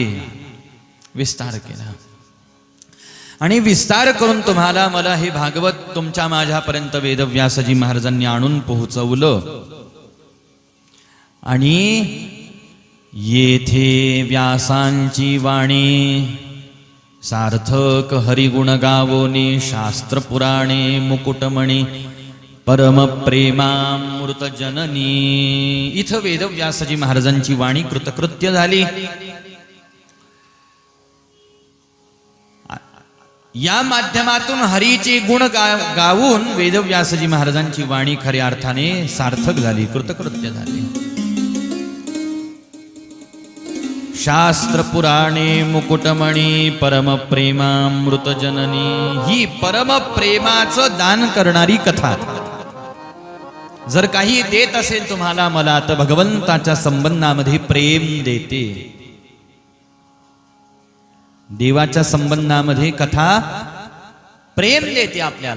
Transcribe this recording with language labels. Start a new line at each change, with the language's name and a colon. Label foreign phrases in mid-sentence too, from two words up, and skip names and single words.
Marathi: विस्तार केला आणि विस्तार करून तुम्हाला मला हे भागवत तुमच्या माझ्यापर्यंत वेदव्यासजी महाराजांनी आणून पोहोचवलं. आणि येथे व्यासांची वाणी सार्थक हरिगुण गावोनी शास्त्र पुराणे मुकुटमणी परम प्रेमामृत जननी. इथं वेदव्यासजी महाराजांची वाणी कृतकृत्य झाली. या माध्यमातून हरीचे गुण गावून वेदव्यासजी महाराजांची वाणी खऱ्या अर्थाने सार्थक झाली, कृतकृत्य झाली. शास्त्र पुराणे मुकुटमणी परम प्रेमामृत जननी. ही परम प्रेमाचं दान करणारी कथा. जर काही देत असेल तुम्हाला मला तर भगवंताच्या संबंधामध्ये प्रेम देते. देवाच्या संबंधामध्ये कथा प्रेम देते आपल्याला.